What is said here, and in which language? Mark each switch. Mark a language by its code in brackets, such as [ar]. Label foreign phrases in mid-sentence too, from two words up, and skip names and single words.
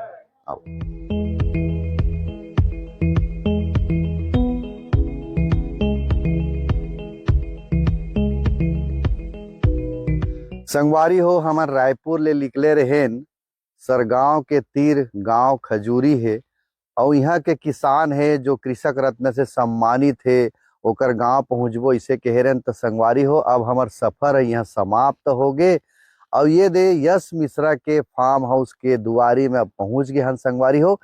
[hne] आओ। संगवारी हो हमार रायपुर ले निकले रहेन सरगांव के तीर गांव खजूरी है और यहाँ के किसान है जो कृषक रत्न से सम्मानित है ओकर गांव पहुंचबो इसे कह रहे तो संगवारी हो अब हमार सफर है यहाँ समाप्त हो गए और ये दे यश मिश्रा के फार्म हाउस के दुआरी में अब पहुंच गए हम संगवारी हो।